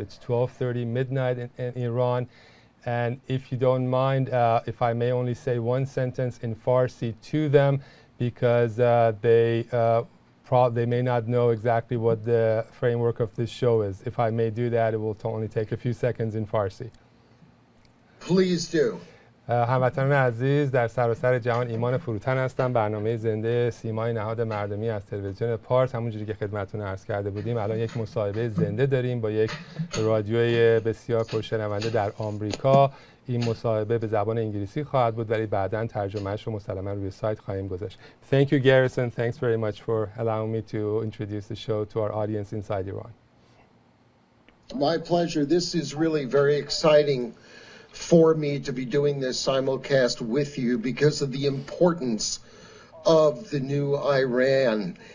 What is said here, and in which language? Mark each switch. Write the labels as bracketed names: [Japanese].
[English] It's 12:30 midnight in Iran. And if you don't mind, if I may only say one sentence in Farsi to them, because they may not know exactly what the framework of this show is. If I may do that, it will only take a few seconds in Farsi. Please do. [Persian] هموطنان عزیز، در سراسر جهان ایمان فروتن هستم. برنامه زنده سیمای نهاد مردمی از تلویزیون پارس، همونجوری که خدمتتون عرض کرده بودیم، الان یک مصاحبه زنده داریم با یک رادیوی بسیار پرشنونده در آمریکا. این مصاحبه به زبان انگلیسی خواهد بود، ولی بعداً ترجمه‌اش رو مسلماً روی سایت خواهیم گذاشت. [English] Thank you, Grierson. Thanks very much for allowing me to introduce the show to our audience inside Iran. My pleasure. This is really very exciting for me to be doing this simulcast with you because of the importance of the new Iran.